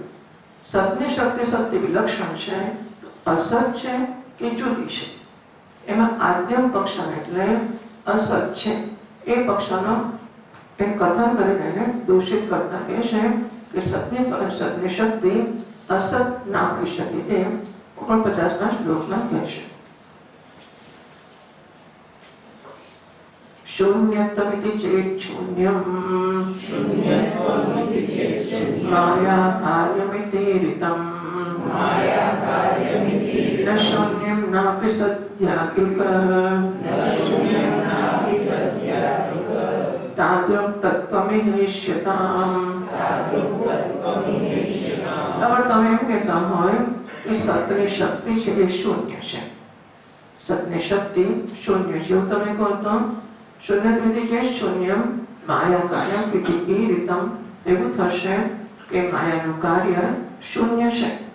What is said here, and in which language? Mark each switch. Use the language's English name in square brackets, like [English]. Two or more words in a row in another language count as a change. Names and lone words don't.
[Gujarati] સતની શક્તિ સત્ય વિલક્ષણ છે, અસત છે કે જુદી છે. એમાં આદ્યમ પક્ષ એટલે અસત છે એ પક્ષનો એક કથન કરીને એને દૂષિત કરતા કહે છે કે સતની શક્તિ અસત ના હોઈ શકે. એ 49ના શ્લોકમાં કહે છે. [Sanskrit] शून्यत्वमिति चेत् शून्यम् माया कार्यमिति ऋतम् न शून्यं नापि सद्यादृक् तादृक् तत्त्वमिहेष्यताम्. [Gujarati] અગર તમે એમ કહેતા હોય કે સતની શક્તિ છે એ શૂન્ય છે, સતની શક્તિ શૂન્ય છે એવું તમે કહો તો [Sanskrit] શૂન્યત્વમિતિ ચેत् શૂન્યમ માયા કાર્યમ ઇતિ ઈરિતમ. [Gujarati] એવું થશે કે માયાનું કાર્ય શૂન્ય છે.